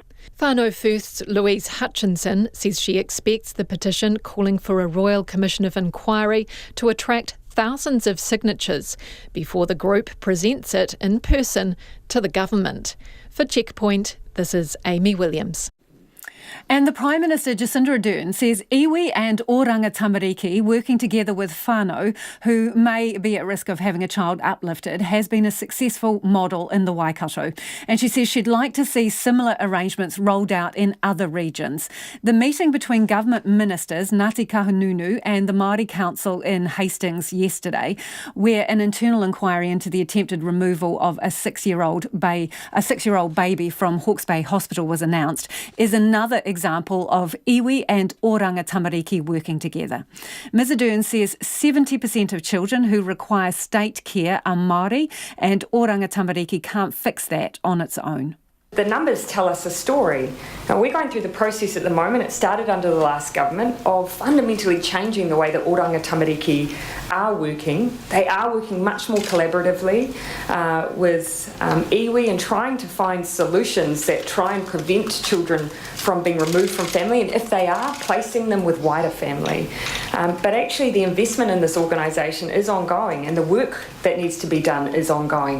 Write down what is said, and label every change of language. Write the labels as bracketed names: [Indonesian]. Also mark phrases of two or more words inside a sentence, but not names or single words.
[English] Whānau First's Louise Hutchinson says she expects the petition calling for a Royal Commission of Inquiry to attract thousands of signatures before the group presents it in person to the government. For Checkpoint, this is Amy Williams. And the Prime Minister, Jacinda Ardern, says iwi and oranga tamariki working together with whānau, who may be at risk of having a child uplifted, has been a successful model in the Waikato. And she says she'd like to see similar arrangements rolled out in other regions. The meeting between government ministers, Ngāti Kahungunu and the Māori Council in Hastings yesterday, where an internal inquiry into the attempted removal of a six-year-old baby from Hawke's Bay Hospital was announced, is another example of iwi and oranga tamariki working together. Ms Ardern says 70% of children who require state care are Māori, and oranga tamariki can't fix that on its own. The numbers tell us a story. Now, we're going through the process at the moment. It started under the last government of fundamentally changing the way that oranga tamariki are working. They are working much more collaboratively with iwi and trying to find solutions that try and prevent children from being removed from family, and if they are, placing them with wider family. But actually the investment in this organisation is ongoing, and the work that needs to be done is ongoing.